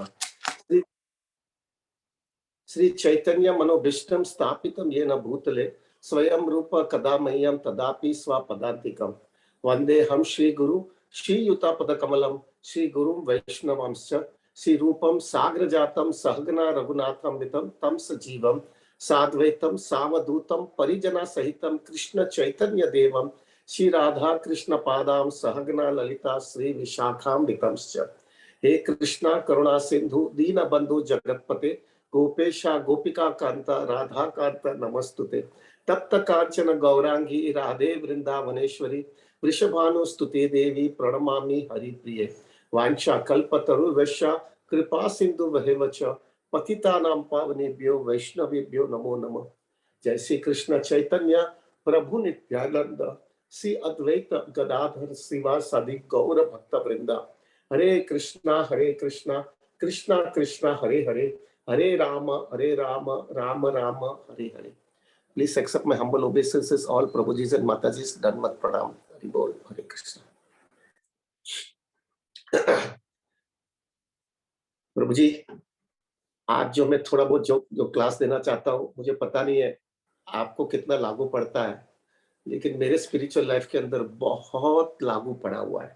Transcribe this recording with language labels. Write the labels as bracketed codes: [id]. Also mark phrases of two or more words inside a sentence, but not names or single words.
[sa] श्री श्री चैतन्य मनोभीष्टं स्थापितं येन भूतले स्वयं रूप कदा मह्यं तदापि स्वपदान्तिकं वन्देऽहं श्रीगुरु श्रीयुतापदकमलं श्रीगुरुं वैष्णवांश्च श्रीरूपं साग्रजातं सहगना रघुनाथान्वितं तं सजीवं साद्वैतं सावधूतं परिजनसहितं कृष्ण चैतन्य देवं श्री राधा कृष्ण पादां सहगना ललिता श्री विशाखान्वितंश्च। हे कृष्णा करुणा सिंधु दीन बंधु जगतपते गोपेशा गोपिका कांता राधा कांता नमस्तुते। तप्त कांचन गौरांगी राधे वृंदावनेश्वरी वृषभानुस्तुते देवी प्रणमामि हरिप्रिये। वांछा कल्पतरुर्वश्य कृपा सिंधु वहेवच पतितानां पावनेभ्यो वैष्णवेभ्यो नमो नमः। जय श्री कृष्ण चैतन्य प्रभु नित्यानंद श्री अद्वैत गदाधर शिवासादि गौर भक्त वृंदा। हरे कृष्णा कृष्णा कृष्णा हरे हरे हरे राम राम राम हरे हरे। [en] Please accept my humble obeisances, all Prabhujis and Matajis, [hi] धनमत प्रणाम. [sa] हरि बोल, हरे कृष्ण. [hi] प्रभु जी, आज जो मैं थोड़ा बहुत जो क्लास देना चाहता हूँ, मुझे पता नहीं है आपको कितना लागू पड़ता है, लेकिन मेरे [en] spiritual life [hi] के अंदर बहुत लागू पड़ा हुआ है।